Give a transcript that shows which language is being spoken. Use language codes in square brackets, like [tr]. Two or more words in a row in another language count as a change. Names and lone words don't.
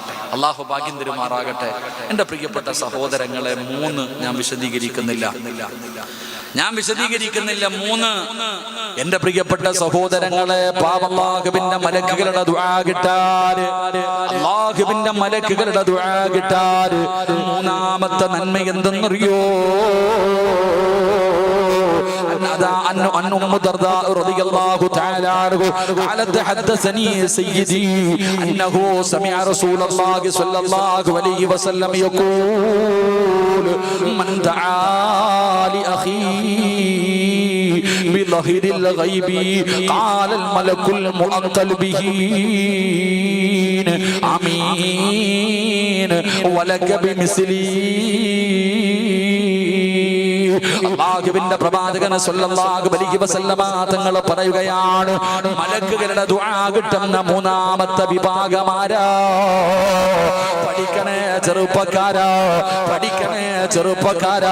[ml] എൻ്റെ പ്രിയപ്പെട്ട സഹോദരങ്ങളെ, 3 ഞാൻ വിശദീകരിക്കുന്നില്ല. 3 എൻ്റെ പ്രിയപ്പെട്ട സഹോദരങ്ങളെ, അല്ലാഹുവിന്റെ മലക്കുകളുടെ ദുആ കിട്ടാൻ മൂന്നാമത്തെ നന്മ എന്തെന്നറിയോ? [ar] أن أم الدرداء رضي الله تعالى عنه قالت حدثني سيدي أنه سمع رسول الله صلى الله عليه وسلم يقول من دعا لأخيه بظهر الغيب قال الملك المؤكل به آمين ولك بمثلي. [ml] അല്ലാഹുവിന്റെ പ്രവാചകൻ [ar] صلى الله عليه وسلم [ml] തങ്ങൾ പറയുകയാണ്, മലക്കുകളുടെ ദുആ കിട്ടുന്ന മൂന്നാമത്തെ വിഭാഗമാരാ? പഠിക്കണേ ചെറുപ്പക്കാരാ.